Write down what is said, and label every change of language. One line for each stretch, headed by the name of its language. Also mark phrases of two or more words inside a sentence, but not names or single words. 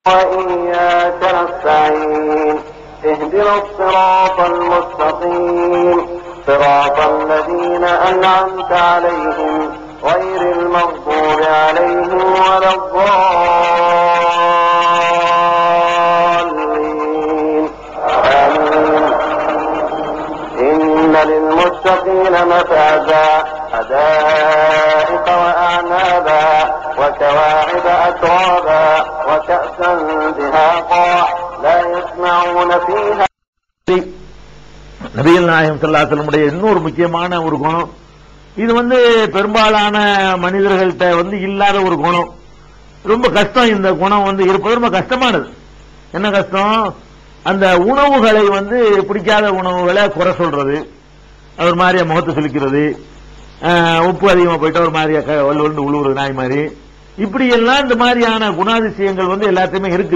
Arabic: وإياك نستعين اهدنا الصراط المستقيم صراط الذين أنعمت عليهم غير المغضوب عليهم ولا الضالين آمين. إن للمتقين مفازا حدائق وأعنابا وكواعب أترابا وكأسا دهاقا لا يسمعون فيها.
Tamil: நபிகள் நாயகம்
Arabic: صلى الله عليه وسلم
Tamil: உடைய இன்னொரு முக்கியமான ஒரு குணம், இது பெரும்பாலான மனிதர்கள்ட்ட இல்லாத ஒரு குணம். ரொம்ப கஷ்டம் இந்த குணம் இருப்பது ரொம்ப கஷ்டமானது. என்ன கஷ்டம்? அந்த உணவுகளை பிடிக்காத உணவுகளை குறை சொல்றது, ஒரு மாதிரியா முகத்தை சுளிக்கிறது, உப்பு அதிகமா போயிட்டு ஒரு மாதிரியா உழுவுறது நாய் மாதிரி, இப்படி எல்லாம் இந்த மாதிரியான குணாதிசயங்கள் எல்லாத்தையுமே இருக்குது.